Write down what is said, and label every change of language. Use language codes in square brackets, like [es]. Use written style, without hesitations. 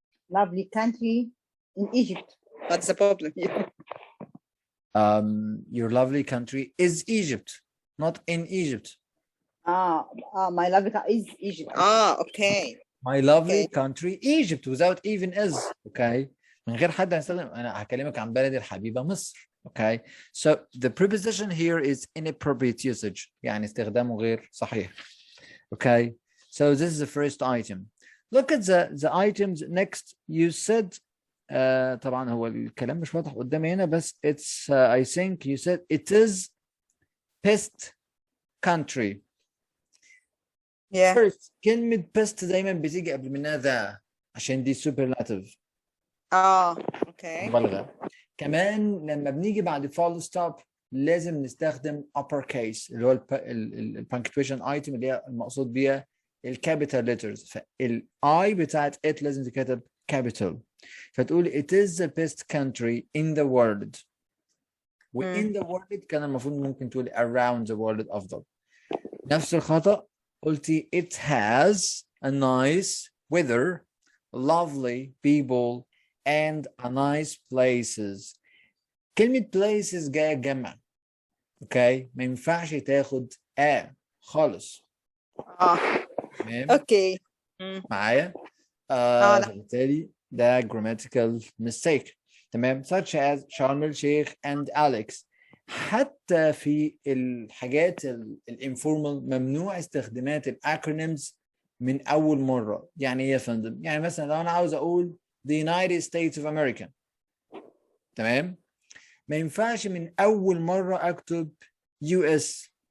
[en] Lovely country in Egypt. What's the problem? Your lovely country is Egypt, not in Egypt. My lovely country is Egypt. Okay. My lovely country Egypt without even is, okay? [ar] من غير حد هيستخدم أنا هكلمك عن بلدي الحبيبة مصر, okay? [en] So the preposition here is inappropriate usage, [ar] يعني استخدامه غير صحيح, [en] okay? So this is the first item. Look at the items next. You said [ar] طبعا هو الكلام مش واضح قدامي هنا بس [en] it's I think you said it is pest country. Yeah. [ar] First كلمة pest دايما بتيجي قبل منها ذا عشان دي superlative. اوكي. مبالغة. كمان لما بنيجي بعد [en] full stop [ar] لازم نستخدم [en] upper case [ar] اللي هو [en] punctuation item [ar] اللي هي المقصود بيها الكابيتال letters. فال I بتاعت it لازم تكتب capital. فتقول [en] it is the best country in the world. in the world [ar] كان المفروض ممكن تقول [en] around the world [ar] أفضل. نفس الخطأ قلتي [en] it has a nice weather, lovely people and a nice places. [ar] كلمة places جاية جمع, اوكي؟ ما ينفعش تاخد خالص. تمام؟ اوكي. معايا؟ بالتالي ده [en] grammatical mistake. تمام؟ such as شرم الشيخ and Alex. [ar] حتى في الحاجات الانفورمال ممنوع استخدامات الاكرونيمز من اول مره. يعني ايه يا فندم؟ يعني مثلا لو انا عاوز اقول [en] the United States of America, [ar] تمام؟ ما ينفعش من اول مره اكتب US.